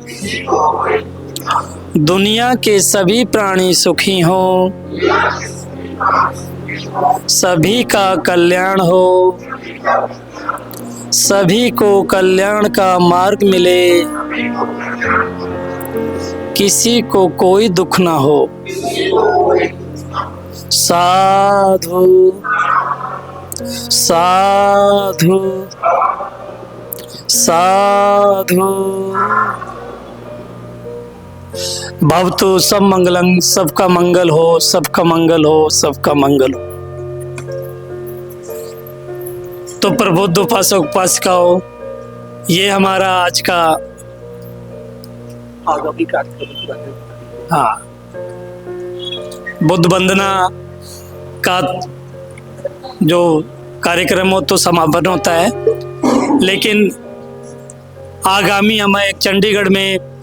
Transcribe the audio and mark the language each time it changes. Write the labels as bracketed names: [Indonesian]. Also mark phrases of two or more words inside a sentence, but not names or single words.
[Hindi] दुनिया के सभी प्राणी सुखी हों, सभी का कल्याण हो, सभी को कल्याण का मार्ग मिले, किसी को कोई दुख ना हो। [Pali] साधु साधु साधु। भवतु सब मंगलम, [Hindi] सबका मंगल हो, सबका मंगल हो, सबका मंगल हो। तो प्रबुद्ध उपासक उपासिकाओं, ये हमारा आज का बुद्ध वंदना का जो कार्यक्रम हो तो समापन होता है, लेकिन आगामी हम एक चंडीगढ़ में